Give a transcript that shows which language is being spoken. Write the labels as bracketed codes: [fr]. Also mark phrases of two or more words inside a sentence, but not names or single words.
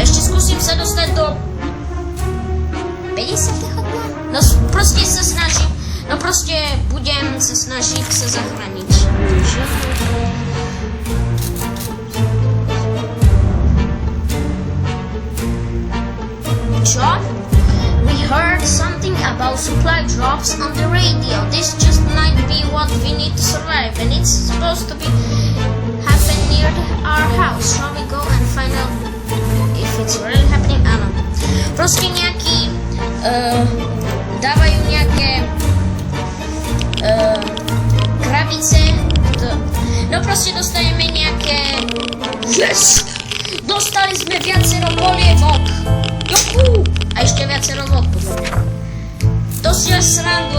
[sk] Ešte skúsim sa dostať do 50. dňa? No proste sa snažím. No proste budem sa snažiť sa zachrániť. Čo? [en] We heard something about supply drops on the radio. This just might be what we need to survive, and it's supposed to be happen near our house. Shall we go and find out if it's really happening? [sk] Áno. Proste nejaký dávajú nejaké krabice. No proste dostaneme nejaké... [en] Yes! [sk] Dostali sme viacero polievok. Juhu! A ešte viacero vod. To si až srandu.